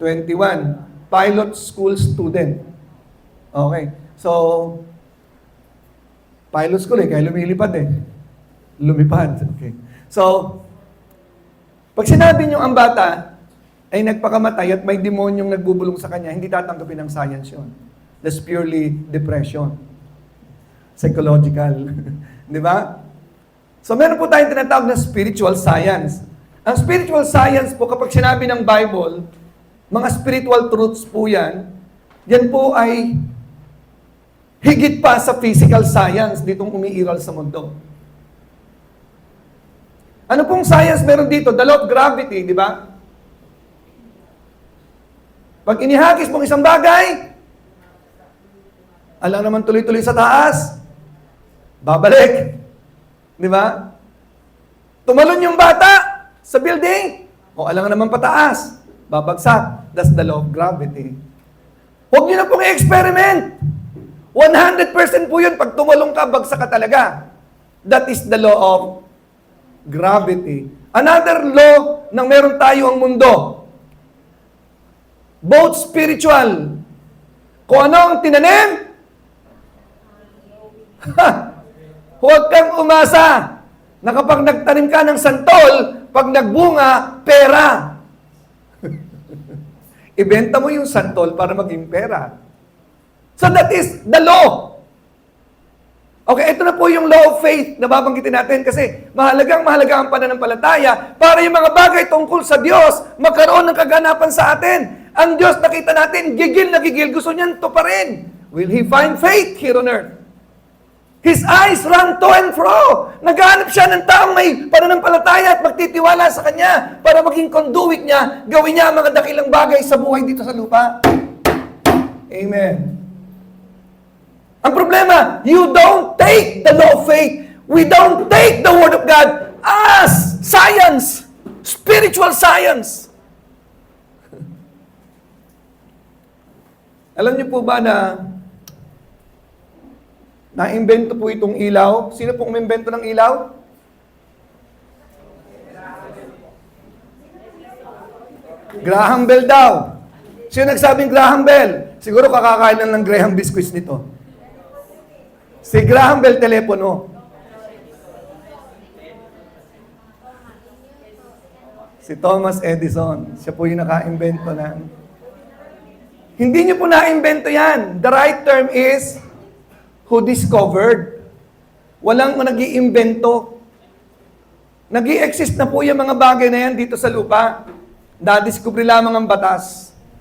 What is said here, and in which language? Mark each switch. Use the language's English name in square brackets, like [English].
[English] 21. Pilot school student. Okay. [Filipino] So, pilot school kaya lumilipad Lumipad. Okay. So, pag sinabi nyo ang bata ay nagpakamatay at may demonyong nagbubulong sa kanya, hindi tatanggapin ng science yun. [English] That's purely depression. [Filipino] Psychological. Di ba? So meron po tayong tinatawag na spiritual science. Ang spiritual science po, kapag sinabi ng Bible, mga spiritual truths po yan po ay higit pa sa physical science ditong umiiral sa mundo. Ano pong science meron dito? [English] The law of gravity, [Filipino] di ba? Pag inihagis mong isang bagay, alam naman tuloy-tuloy sa taas, babalik. Di ba? Tumalon yung bata sa building, o alam naman pataas, babagsak. [English] That's the law of gravity. [Filipino] Huwag niyo na pong i-experiment. 100% po yun. Pag tumalong ka, bagsak ka talaga. [English] That is the law of gravity. [Filipino] Another law na meron tayo ang mundo. [English] Both spiritual. [Filipino] Kung ano ang tinanim, huwag kang umasa na kapag nagtanim ka ng santol, pag nagbunga, pera. Ibenta mo yung santol para maging pera. [English] So that is the law. [Filipino] Okay, ito na po yung law of faith na babanggitin natin kasi mahalagang ang pananampalataya para yung mga bagay tungkol sa Diyos magkaroon ng kaganapan sa atin. Ang Diyos, nakita natin, gigil na gigil, gusto niyan to pa rin. [English] Will He find faith here on earth? His eyes run to and fro. [Filipino] Naghahanap siya ng taong may pananampalataya at magtitiwala sa Kanya para maging conduit niya, gawin niya ang mga dakilang bagay sa buhay dito sa lupa. Amen. Ang problema, [English] you don't take the law of faith. We don't take the Word of God as science, spiritual science. [Filipino] Alam niyo po ba na na-invento po itong ilaw? Sino pong umimbento ng ilaw? Graham Bell daw. Sino nagsabing Graham Bell? Siguro kakakain lang ng Graham biscuits nito. Si Graham Bell, telepono. Si Thomas Edison. Siya po yung naka-invento ng... Hindi niyo po na-invento yan. [English] The right term is who discovered. [Filipino] Walang nag-iimbento. Nag-i-exist na po yung mga bagay na yan dito sa lupa. Na-discover lamang ang batas.